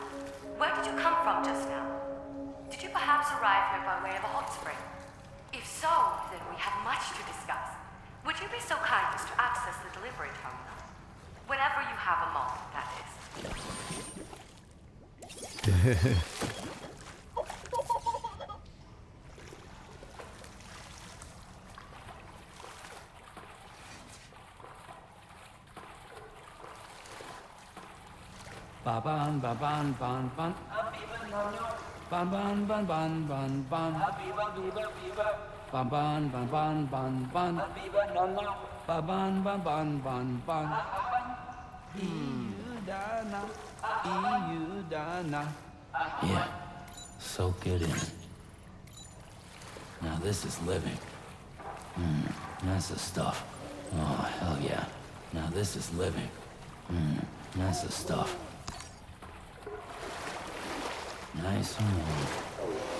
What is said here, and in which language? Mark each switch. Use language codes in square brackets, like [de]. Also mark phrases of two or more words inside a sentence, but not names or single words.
[en] Where did you come from just now? Did you perhaps arrive here by way of a hot spring? If so, then we have much to discuss. Would you be so kind as to access the delivery terminal? Whenever you have a moment, that is. Ba-ban, ba-ban, ban, ban. Ban, ban, ban, ban, ban, ban. Ban, ban, ban, ban, ban, ban. Ban, ban, ban, ban, ban, ban. Iudana, Iudana. Yeah, soak it in. Now this is living. That's the stuff. Oh, hell yeah. Now this is living. That's the stuff. Nice and warm.